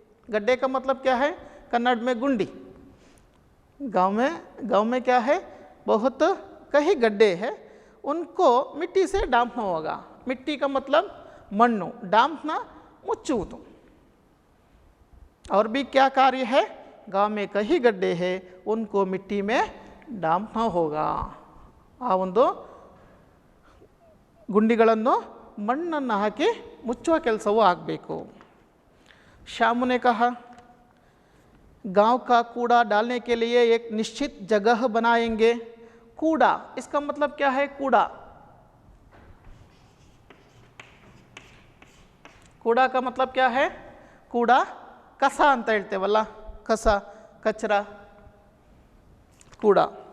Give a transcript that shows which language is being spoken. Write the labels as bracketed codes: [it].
[hi] गड्ढे का मतलब क्या है, कन्नड़ में गुंडी। गांव में क्या है, बहुत कहीं गड्ढे हैं, उनको मिट्टी से डांपना होगा। मिट्टी का मतलब मण्णु डांपना मुच्चुವುದು। और भी क्या कार्य है, गांव में कई गड्ढे हैं उनको मिट्टी में डांपना होगा। [kn] ಆ ಒಂದು ಗುಂಡಿಗಳನ್ನು ಮಣ್ಣನ್ನು ಹಾಕಿ ಮುಚ್ಚುವ ಕೆಲಸವೂ ಆಗಬೇಕು। [hi] श्यामू ने कहा गांव का कूड़ा डालने के लिए एक निश्चित जगह बनाएंगे। कूड़ा इसका मतलब क्या है, कूड़ा, कूड़ा का मतलब क्या है, कूड़ा कसा [kn] ಅಂತ ಹೇಳ್ತೇವಲ್ಲ, [hi] कस कचरा कूड़ा।